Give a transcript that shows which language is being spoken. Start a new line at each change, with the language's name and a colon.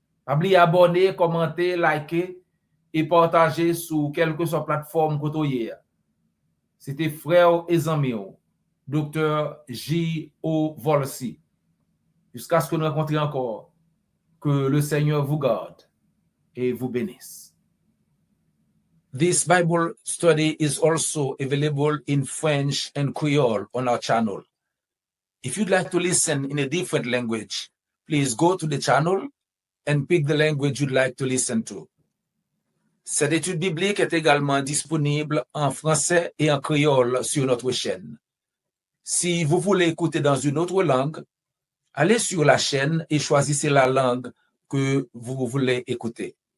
French: N'oubliez pas d'abonner, commenter, liker et partager sur quelle que soit plateforme que vous avez. C'était frère et ami, Dr. J.O. Volsi. Jusqu'à ce que nous rencontrions encore, que le Seigneur vous garde et vous bénisse.
English: This Bible study is also available in French and Creole on our channel. If you'd like to listen in a different language, please go to the channel and pick the language you'd like to listen to.
French: Cette étude biblique est également disponible en français et en créole sur notre chaîne. Si vous voulez écouter dans une autre langue, allez sur la chaîne et choisissez la langue que vous voulez écouter.